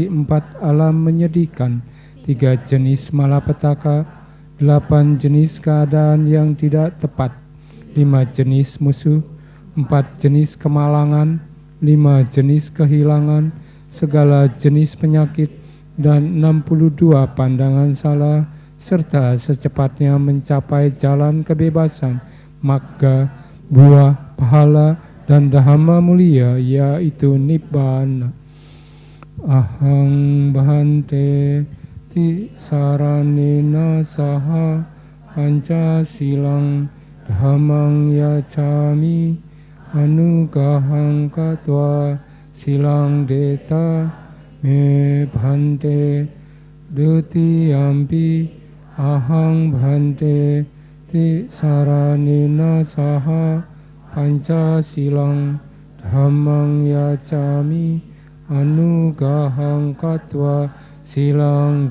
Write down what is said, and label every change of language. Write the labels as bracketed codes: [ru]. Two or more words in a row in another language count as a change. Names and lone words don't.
[id] 4 alam menyedihkan, 3 jenis malapetaka, 8 jenis keadaan yang tidak tepat, 5 jenis musuh, 4 jenis kemalangan, 5 jenis kehilangan, segala jenis penyakit, dan 62 pandangan salah, serta secepatnya mencapai jalan kebebasan, magga, buah, pahala, dan dhamma mulia, yaitu Nibbana. [pi] Ahang Bhante Tisaranena Saha Pancasilang Dhammang Yacami Anugahang Katwa Silang Deta Me Bhante Dutiyampi Ahang Bhante Tisaranena Saha Pancasilang Dhammang Yacami Anugahang Katwa Silang